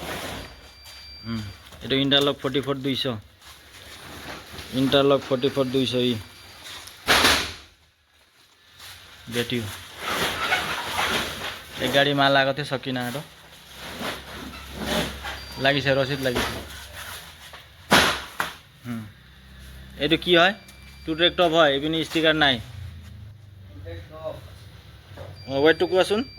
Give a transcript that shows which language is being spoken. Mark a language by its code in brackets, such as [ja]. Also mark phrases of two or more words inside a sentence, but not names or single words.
[ne] यो इन्टरलक 44,200 इन्टरलक 44,200 यी भेट्यो। एक गाडी माल आएको थियो सकिन आँटो लागिछ, रसिद लागिछ। [as] এইটো কি হয়? [en] two track top [as] হয়, এপিনি ষ্টিকাৰ নাই। ৱেটটো কোৱাচোন?